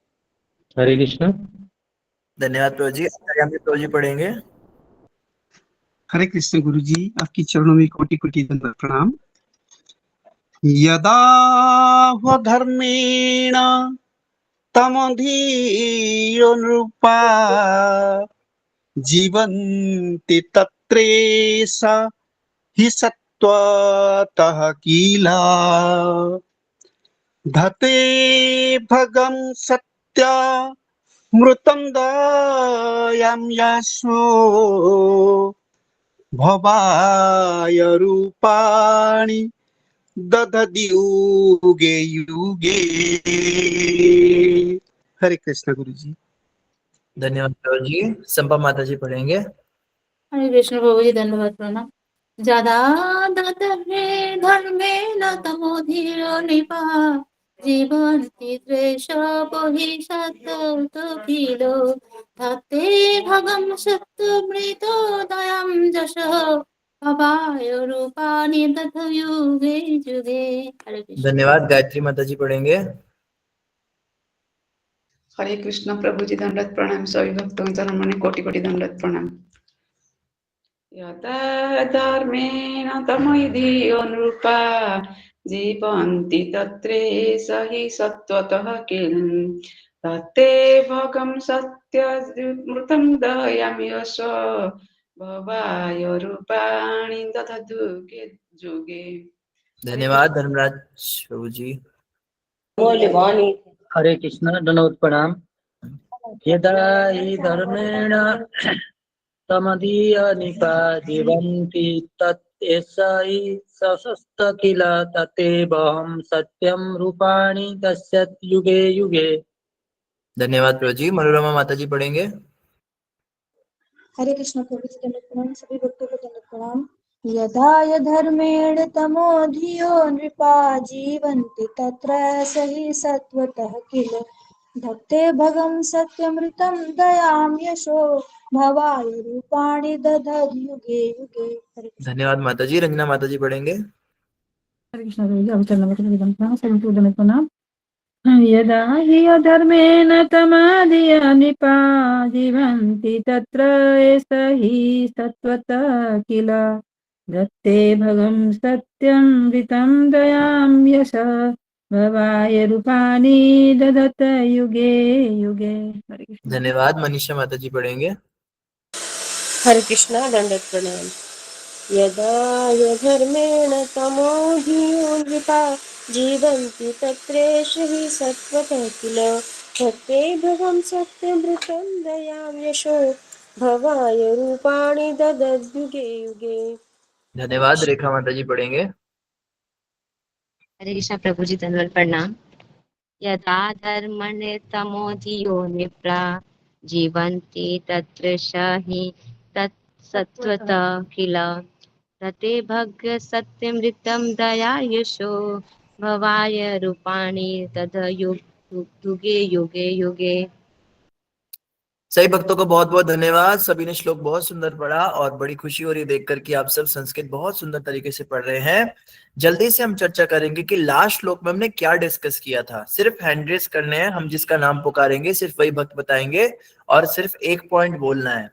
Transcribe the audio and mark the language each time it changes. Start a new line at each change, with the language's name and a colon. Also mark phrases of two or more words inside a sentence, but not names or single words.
Hindi: हरे कृष्ण। धन्यवाद प्रभु जी। प्रभु जी पढ़ेंगे। हरे कृष्ण गुरु जी, आपकी चरणों में कोटि कोटि दंडवत प्रणाम।
Sanskrit: यदा धर्मेण तमधीयो नृपा जीवन्ति तत्रेष हि सत्त्वतः किल धते भगं सत्य मृतं दयं यशो भवाय रूपाणि दधति युगे युगे।
Hindi: हरे कृष्ण गुरु जी। धन्यवाद प्रभु जी। संपा माता जी पढ़ेंगे। हरे कृष्ण प्रभु जी, धन्यवाद प्रणाम।
Sanskrit: जदा धर्मे न तमोधीरो निपा जीवन्ति त्रेष बहि सत्तकिलो धत्ते भगं सत्तमृतो दयं जशः भवाय रूपाणि दधति युगे युगे।
Hindi: हरे कृष्ण। धन्यवाद। गायत्री माता जी पढ़ेंगे। हरे कृष्ण प्रभु जी, दंडवत प्रणाम। सभी भक्तों के चरणों में कोटि कोटि दंडवत प्रणाम।
Sanskrit: यदा धर्मेण तमोधीयो नृपा जीवन्ति तत्रेष हि सत्त्वतः किल तत्ते भगं सत्यमृतं दयं यश भवाय रूपाणि दधति युगे युगे।
Hindi: धन्यवाद धर्मराज प्रभु जी। हरे कृष्ण, दंडवत प्रणाम।
Sanskrit: यदा हि धर्मेण तमदीय निपा जीवन्ति तत्एष हि सशस्त किल ततेऽहं सत्यं रूपाणि दस्यत् युगे युगे।
Hindi: धन्यवाद प्रभु जी। मनोरमा माता जी पढ़ेंगे। हरे कृष्ण प्रभु जी, दंडवत प्रणाम। सभी भक्तों को दंडवत प्रणाम।
Sanskrit: यदा धर्मेण तमोधियो नृपा जीवन्ति तत्र सहि सत्वतः किल धत्ते भगं सत्यमृतं दयां यशो भवाय रूपाणि दधति युगे युगे।
Hindi: हरे कृष्ण। धन्यवाद माता जी। रंजना माता जी पढ़ेंगे। हरे कृष्ण प्रभु जी, अवचरण प्रणाम। सभी को दंडवत प्रणाम।
Sanskrit: यदा हि अधर्मेण तमादिय नृपा जीवन्ति तत्र एष हि सत्त्वतः किल दत्ते भगं सत्यमृतं दयां यश भवाय रूपाणि दधत युगे युगे।
Hindi: हरे कृष्ण। धन्यवाद। मनीषा माता जी पढ़ेंगे। हरे कृष्णा, दंडवत प्रणाम।
Sanskrit: यदा धर्मेण तमोधियो नृपा जीवन्ति तत्रेष हि सत्त्वतः किल धत्ते भगं सत्यमृतं दयां यशो भवाय रूपाणि दधति युगे युगे।
Hindi: धन्यवाद। रेखा माता जी पढ़ेंगे। हरे कृष्ण प्रभु जी, धन्यवाद प्रणाम।
Sanskrit: यदा धर्मणे तमोधियो निप्रा जीवन्ति तत्र हि तत्सत्त्वतः किल तते भग सत्यमृतं दया यशो भवाय रूपाणि दधति युगे युगे युगे।
Hindi: सही भक्तों को बहुत बहुत धन्यवाद। सभी ने श्लोक बहुत सुंदर पढ़ा और बड़ी खुशी हो रही है देखकर कि आप सब संस्कृत बहुत सुंदर तरीके से पढ़ रहे हैं। जल्दी से हम चर्चा करेंगे कि लास्ट श्लोक में हमने क्या डिस्कस किया था। सिर्फ
English: hand raise
Hindi: करने हैं, हम जिसका नाम पुकारेंगे सिर्फ वही भक्त बताएंगे और सिर्फ एक पॉइंट बोलना है।